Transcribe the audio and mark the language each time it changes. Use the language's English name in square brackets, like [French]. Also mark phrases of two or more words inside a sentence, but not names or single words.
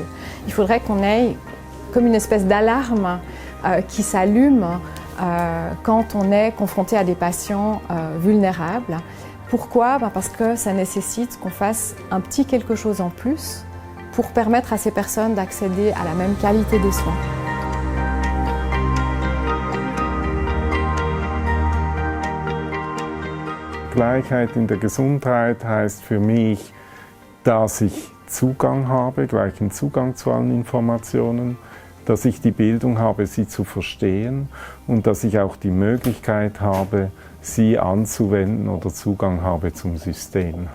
[French] Il faudrait qu'on ait comme une espèce d'alarme qui s'allume quand on est confronté à des patients vulnérables. Pourquoi ? Parce que ça nécessite qu'on fasse un petit quelque chose en plus pour permettre à ces personnes d'accéder à la même qualité des soins. [German] Gleichheit in der Gesundheit heißt für mich, dass ich Zugang habe, gleichen Zugang zu allen Informationen, dass ich die Bildung habe, sie zu verstehen und dass ich auch die Möglichkeit habe, sie anzuwenden oder Zugang habe zum System.